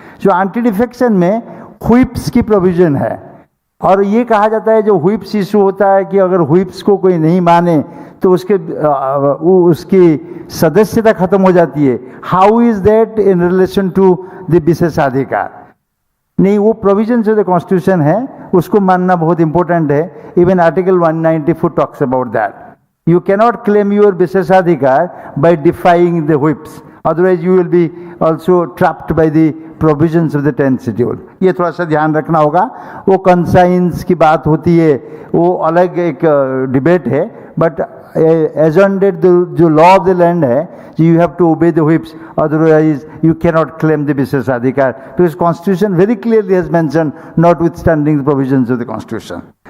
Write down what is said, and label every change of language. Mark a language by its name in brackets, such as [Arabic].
[Hindi] जो anti defection में व्हिप्स की प्रोविजन है, और ये कहा जाता है जो व्हिप्स इशू होता है कि अगर व्हिप्स को कोई नहीं माने तो उसकी सदस्यता खत्म हो जाती है. [English] How is that in relation to the विशेषाधिकार? [Hindi] नहीं, वो [English] provisions of the constitution [Hindi] है, उसको मानना बहुत इंपॉर्टेंट है. [English] Even article 194 talks about that. You cannot claim your विशेषाधिकार by defying the whips, otherwise you will be also trapped by the provisions of the 10th schedule. [Hindi] ये थोड़ा सा ध्यान रखना होगा. वो कंसाइंस की बात होती है, वो अलग एक [English] Debate है, but as under जो law of the land है, you have to obey the whips, otherwise you cannot claim the विशेषाधिकार, because constitution very clearly has mention notwithstanding the provisions of the constitution.